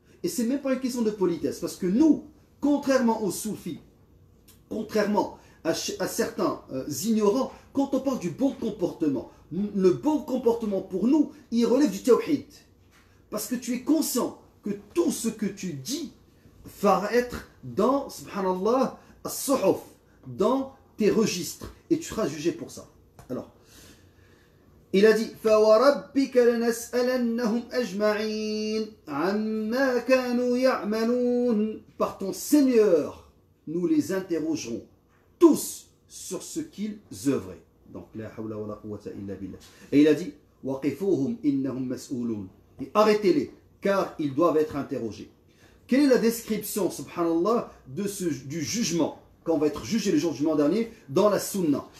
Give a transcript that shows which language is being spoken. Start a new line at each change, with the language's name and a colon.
French: Et ce n'est même pas une question de politesse. Parce que nous, contrairement aux soufis, contrairement à certains ignorants, quand on parle du bon comportement, le bon comportement pour nous, il relève du tawhid. Parce que tu es conscient que tout ce que tu dis va être dans, subhanallah, as-suhuf, dans tes registres. Et tu seras jugé pour ça. Alors, Il a dit
Arabic: فَوَرَبِّكَ لَنَسْأَلَنَّهُمْ أَجْمَعِينَ عَمَّا كَانُوا يَعْمَلُونَ.
French: Par ton Seigneur, nous les interrogerons tous sur ce qu'ils œuvraient.
Arabic: Donc, la hawla wa la quwwata illa billah.
French: Et il a dit
Arabic: وَقِفُوهُمْ إِنَّهُمْ مَسْئُولُونَ.
French: Et arrêtez-les, car ils doivent être interrogés. Quelle est la description, subhanallah, du jugement, quand on va être jugé le jour du jugement dernier, dans la sunna?